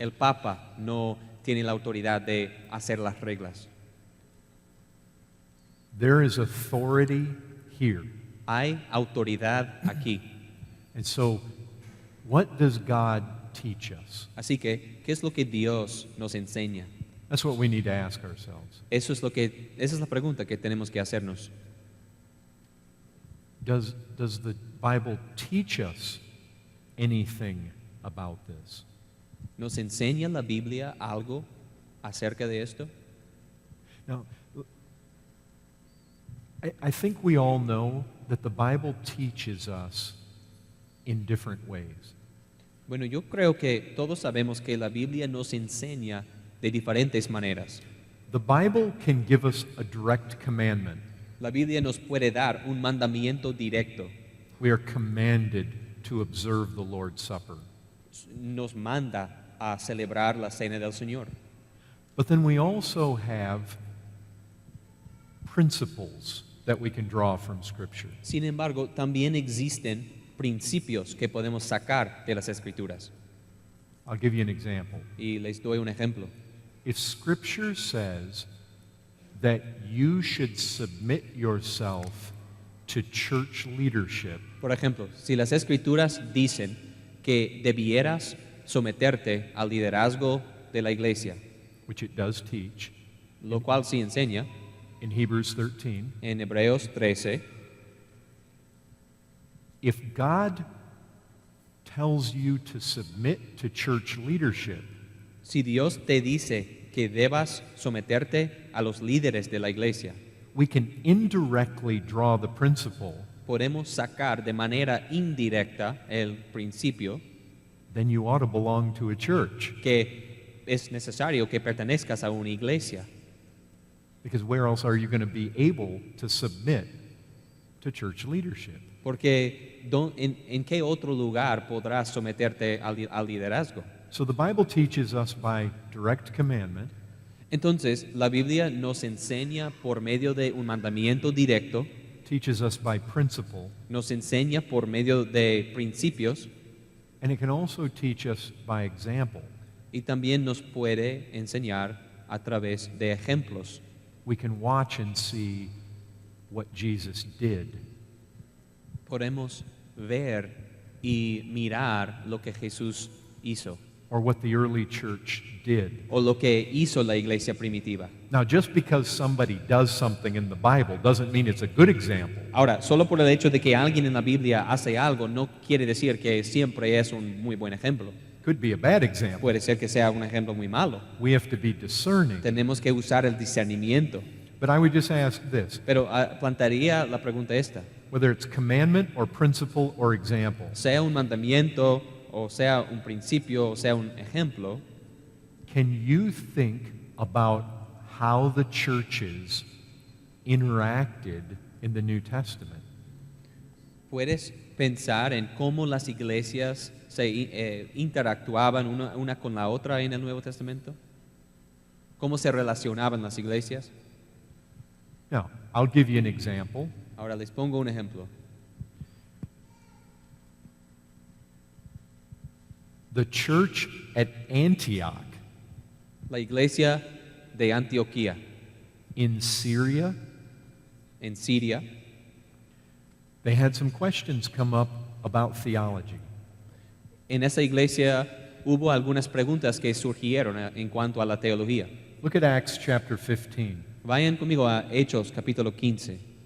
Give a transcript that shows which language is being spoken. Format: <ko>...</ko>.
<es>El Papa no tiene la autoridad de hacer las reglas.</es> <en>There is authority here.</en> <es>Hay autoridad aquí.</es> <en>And so, what does God teach us?</en> <es>Así que, ¿qué es lo que Dios nos enseña?</es> <en>That's what we need to ask ourselves.</en> <es>Esa es la pregunta que tenemos que hacernos.</es> <en>Does the Bible teach us anything about this?</en> <es>¿Nos enseña la Biblia algo acerca de esto?</es> <en>Now, I think we all know that the Bible teaches us in different ways.</en> <es>Bueno, yo creo que todos sabemos que la Biblia nos enseña de diferentes maneras.</es> <en>The Bible can give us a direct commandment.</en> <es>La Biblia nos puede dar un mandamiento directo.</es> <en>We are commanded to observe the Lord's Supper.</en> <es>Nos manda a celebrar la cena del Señor.</es> <en>But then we also have principles that we can draw from Scripture.</en> <es>Sin embargo, también existen principios que podemos sacar de las Escrituras.</es> <en>I'll give you an example.</en> <es>Y les doy un ejemplo.</es> <en>If Scripture says that you should submit yourself to church leadership,</en> <es>Por ejemplo, si las Escrituras dicen que debieras someterte al liderazgo de la iglesia,</es> <en>which it does teach</en> <es>lo cual sí enseña</es> <en>in Hebrews 13,</en> <es>en Hebreos 13,</es> <en>if God tells you to submit to church leadership,</en> <es>si Dios te dice que debas someterte a los líderes de la iglesia,</es> <en>we can indirectly draw the principle,</en> <es>podemos sacar de manera indirecta el principio</es> <en>then you ought to belong to a church.</en> <es>que es necesario que pertenezcas a una iglesia.</es> <en>Because where else are you going to be able to submit to church leadership?</en> <es>Porque ¿en qué otro lugar podrás someterte al liderazgo?</es> <en>So the Bible teaches us by direct commandment,</en> <es>Entonces, la Biblia nos enseña por medio de un mandamiento directo,</es> <en>teaches us by principle,</en> <es>nos enseña por medio de principios</es> <en>and it can also teach us by example.</en> <es>y también nos puede enseñar a través de ejemplos.</es> <en>We can watch and see what Jesus did.</en> <es>Podemos ver y mirar lo que Jesús hizo.</es> <en>or what the early church did.</en> <es>o lo que hizo la iglesia primitiva.</es> <en>Now, just because somebody does something in the Bible doesn't mean it's a good example.</en> <es>Ahora, solo por el hecho de que alguien en la Biblia hace algo no quiere decir que siempre es un muy buen ejemplo.</es> <en>Could be a bad example.</en> <es>Puede ser que sea un ejemplo muy malo.</es> <en>We have to be discerning.</en> <es>Tenemos que usar el discernimiento.</es> <en>But I would just ask this,</en> <es>Pero plantearía la pregunta esta.</es> <en>whether it's commandment or principle or example,</en> <es>Sea un mandamiento, o sea un principio, o sea un ejemplo,</es> <en>can you think about how the churches interacted in the New Testament?</en> <es>¿puedes pensar en cómo las iglesias se interactuaban una con la otra en el Nuevo Testamento? ¿Cómo se relacionaban las iglesias?</es> <en>Now, I'll give you an example.</en> <es>Ahora les pongo un ejemplo.</es> <en>The church at Antioch</en> <es>La iglesia de Antioquía,</es> <en>in Syria,</en> <es>en Siria,</es> <en>they had some questions come up about theology.</en> <es>en esa iglesia hubo algunas preguntas que surgieron en cuanto a la teología.</es> <en>Look at Acts chapter 15.</en> <es>Vayan conmigo a Hechos capítulo 15.</es>